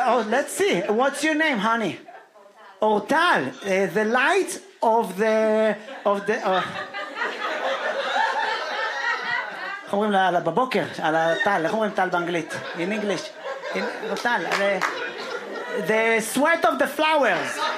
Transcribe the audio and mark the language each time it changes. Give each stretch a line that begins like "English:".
English: Let's see, what's your name, honey? Ortal, the light of the
Hebrew: of the איך אומרים לה בבוקר, על הטל, איך אומרים טל באנגלית?
English: In English. Ortal, the sweat of the flowers.